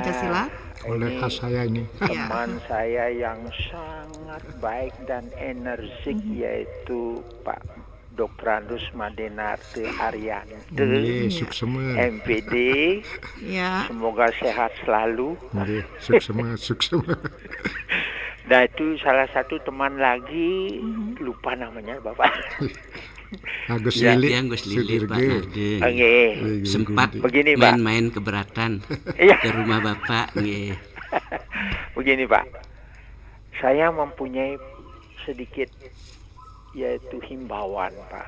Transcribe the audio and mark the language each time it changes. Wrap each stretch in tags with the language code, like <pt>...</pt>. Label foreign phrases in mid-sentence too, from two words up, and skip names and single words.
<id>Pancasila? Oleh Ini khas saya ini. Ya. teman saya yang sangat baik dan energik yaitu Pak Dr. Andus Madenarte Ariande,</id> <ban>Nggih, suksema.</ban> <id>MPD. Ya. Semoga sehat selalu.</id> <ban>Nggih, suksema.</ban> <id>Nah itu salah satu teman lagi, lupa namanya Bapak. Agus Ya, Lili, Yang Gus Lili, Pak Sudirge. Narde. Oke. Sempat Begini, Pak. main-main ke Beratan Iya. ke rumah Bapak. Nggih. Begini Pak, saya mempunyai sedikit yaitu himbauan Pak.</id>